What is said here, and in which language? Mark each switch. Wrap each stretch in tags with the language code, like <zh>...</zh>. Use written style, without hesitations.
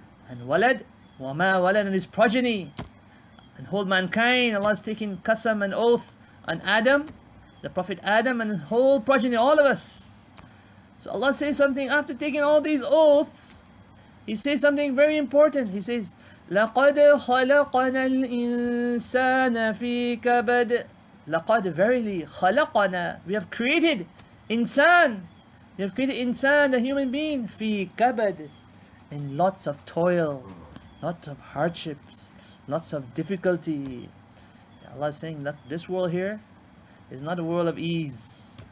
<en>And walad,</en> <ar>وَمَا وَلَدٍ,</ar> <en>and his progeny, and whole mankind. Allah's taking qasam and oath on Adam, the Prophet Adam, and his whole progeny, all of us. So Allah says something after taking all these oaths. He says something very important. He says,</en> <ar>لَقَدْ خَلَقَنَا الْإِنسَانَ فِي كَبَدٍ.</ar> <en>لَقَدْ, verily, خَلَقَنَا, we have created insan. We have created insan, the human being,</en> <ar>فِي كَبَدٍ,</ar> <en>in lots of toil, lots of hardships, lots of difficulty. Allah is saying that this world here is not a world of ease.</en>